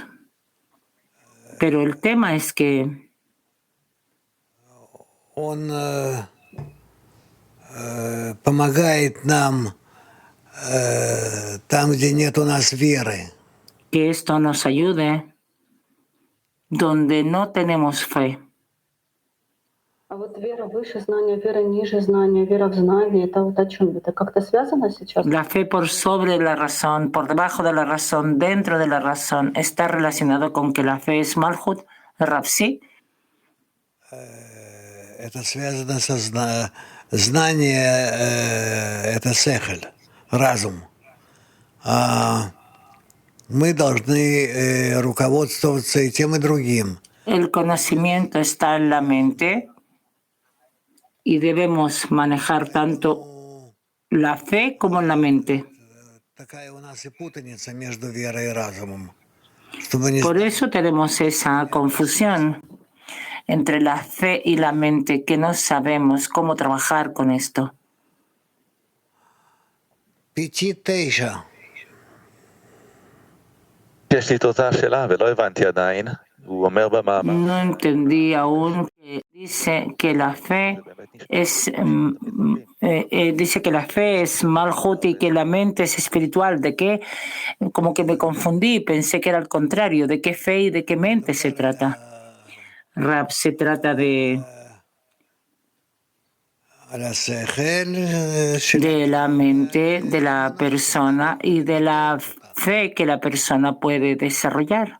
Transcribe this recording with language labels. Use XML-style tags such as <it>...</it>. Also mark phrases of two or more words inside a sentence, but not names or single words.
<es>Pero el tema es que que esto nos ayude donde no tenemos fe.</es> <ru>А вот вера выше знания, вера ниже знания, вера в знание, это вот о чем? Это как-то связано сейчас?</ru> <es>La fe por sobre la razón, por debajo de la razón, dentro de la razón, ¿está relacionado con que la fe es Malhut? Rav, sí.</es> <ru>Это связано со знание, это сехель, разум. Мы должны руководствоваться и тем, и другим.</ru> <es>El conocimiento está en la mente y debemos manejar tanto la fe como en la mente.</es> <ru>Такая у нас и путаница между верой и разумом.</ru> <es>Por eso tenemos esa confusión entre la fe y la mente, que no sabemos cómo trabajar con esto. Пяти тейша.</es> <he>יש לי את אותה שאלה ולא הבנתי עדיין. הוא אומר במאמר.</he> <es>No entendí aún que dice que la fe es Malhut y que la mente es espiritual. ¿De qué? Como que me confundí, pensé que era al contrario. ¿De qué fe y de qué mente se trata? Rab, se trata de la mente de la persona y de la fe que la persona puede desarrollar.</es>